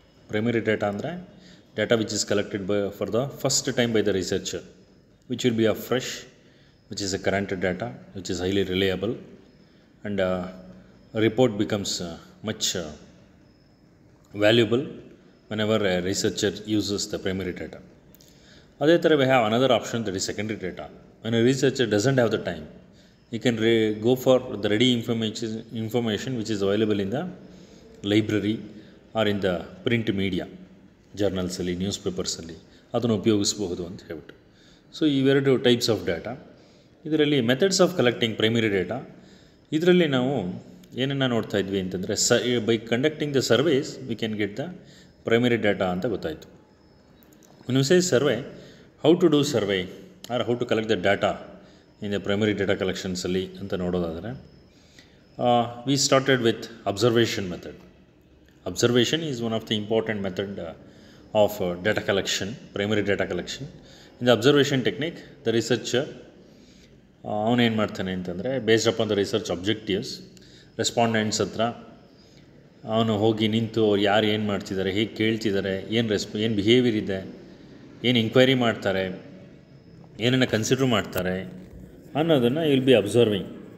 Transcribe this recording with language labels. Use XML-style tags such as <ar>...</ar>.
<en>primary data</en> <kn>ಅಂದರೆ</kn> <en>Data which is collected for the first time by the researcher, which will be a fresh, which is a current data, which is highly reliable and report becomes much valuable whenever a researcher uses the primary data.</en> <kn>Adhe thara</kn> <en>we have another option, that is secondary data. When a researcher doesn't have the time, he can go for the ready information which is available in the library or in the print media,</en> <kn>journals alli, newspapers alli adannu upayogisabohudu anta ಹೇಳ್ಬಿಟ್ಟು. So ಇವೆರಡು types of data. ಇದರಲ್ಲಿ methods of collecting primary data, ಇದರಲ್ಲಿ ನಾವು ಏನನ್ನು ನೋಡ್ತಾ ಇದ್ವಿ ಅಂತಂದರೆ,</kn> <en>by conducting the surveys we can get the primary data</en> <kn>ಅಂತ ಗೊತ್ತಾಯಿತು.</kn> <en>when we say survey, how to do survey or how to collect the data in the primary data collections</en> <kn>ಅಲ್ಲಿ ಅಂತ ನೋಡೋದಾದರೆ,</kn> <en>we started with observation method. Observation is one of the important method of data collection, primary data collection. In the observation technique, the researcher</en> <kn>ಅವನೇನು ಮಾಡ್ತಾನೆ ಅಂತಂದರೆ,</kn> <en>based upon the research objectives,</en> <kn>respondents ಹತ್ರ ಅವನು ಹೋಗಿ ನಿಂತು ಅವ್ರು ಯಾರು ಏನು ಮಾಡ್ತಿದ್ದಾರೆ, ಹೇಗೆ ಕೇಳ್ತಿದ್ದಾರೆ, ಏನು ಬಿಹೇವಿಯರ್ ಇದೆ, ಏನು ಎಂಕ್ವೈರಿ ಮಾಡ್ತಾರೆ, ಏನನ್ನು ಕನ್ಸಿಡ್ರ್ ಮಾಡ್ತಾರೆ ಅನ್ನೋದನ್ನು</kn> <en>Will be observing.</en>